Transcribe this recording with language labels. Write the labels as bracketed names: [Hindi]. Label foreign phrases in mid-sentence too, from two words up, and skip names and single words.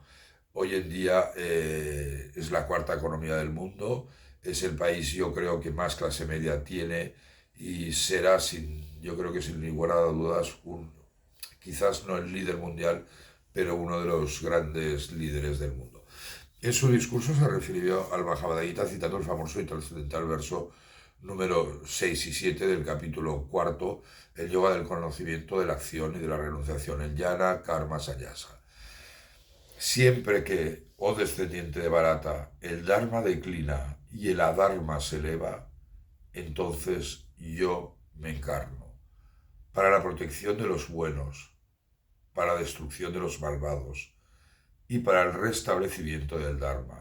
[Spanish] Hoy en día es la cuarta economía del mundo, es el país, yo creo, que más clase media tiene, y será, yo creo que sin lugar a dudas, quizás no el líder mundial, pero uno de los grandes líderes del mundo. En su discurso se refirió al Bhagavad Gita citando el famoso y trascendental verso número 6 y 7 del capítulo cuarto, el yoga del conocimiento, de la acción y de la renunciación, el [Sanskrit] ज्ञान कर्म संन्यास. [Spanish] Siempre que, oh descendiente de Bharata, el dharma declina y el adharma se eleva, entonces yo me encarno para la protección de los buenos, para la destrucción de los malvados y para el restablecimiento del dharma.